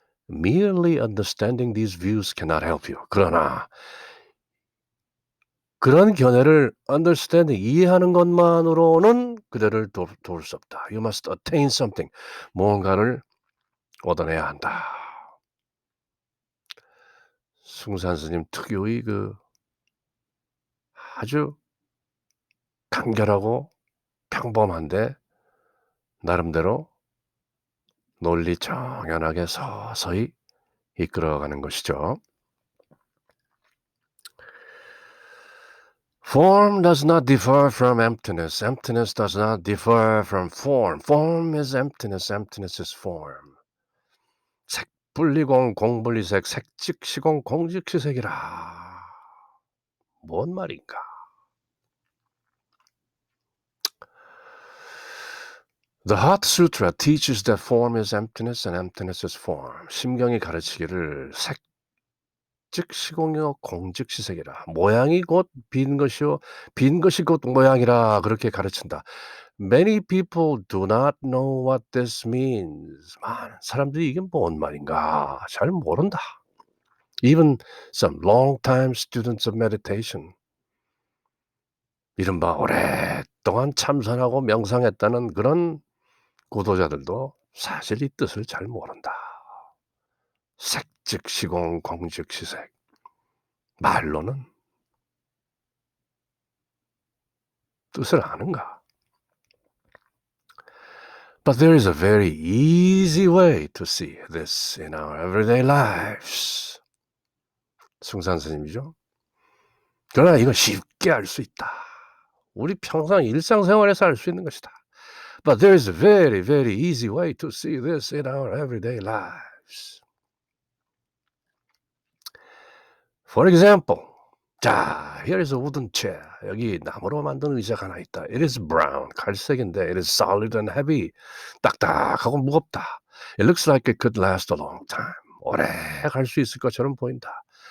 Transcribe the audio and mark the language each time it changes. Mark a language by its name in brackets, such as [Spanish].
[English] Merely understanding these views cannot help you. [Korean] 그러나 그런 견해를 understanding, 이해하는 것만으로는 그대를 도울 수 없다. [English] You must attain something. [Korean] 무언가를 얻어내야 한다. 숭산 스님 특유의 그 아주 간결하고 평범한데 나름대로 논리 정연하게 서서히 이끌어가는 것이죠. [English] Form does not differ from emptiness. Emptiness does not differ from form. Form is emptiness. Emptiness is form. [Korean] 색분리공 공분리색, 색즉시공 공즉시색이라. 뭔 말인가? [English] The Heart Sutra teaches that form is emptiness and emptiness is form. [Korean] 심경이 가르치기를 색 즉 시공이요 공즉시색이라. 모양이 곧 빈 것이요 빈 것이 곧 모양이라 그렇게 가르친다. [English] Many people do not know what this means. [Korean] 많은 사람들이 이게 뭔 말인가 잘 모른다. [English] Even some long-time students of meditation. [Korean] 이른바 오랫동안 참선하고 명상했다는 그런 고도자들도 사실 이 뜻을 잘 모른다. 색즉시공 공즉시색. 말로는 뜻을 아는가? [English] But there is a very easy way to see this in our everyday lives. [Korean] 숭산 스님이죠. 그러나 이건 쉽게 알 수 있다. 우리 평상 일상생활에서 알 수 있는 것이다. [English] But there is a very, very easy way to see this in our everyday lives. For example, 자, here is a wooden chair. [Korean] 여기 나무로 만든 의자가 하나 있다. [English] It is brown. [Korean] 갈색인데 [English] it is solid and heavy. [Korean] 딱딱하고 무겁다. [English] It looks like it could last a long time. [Korean] 오래 갈 수 있을 것처럼 보인다.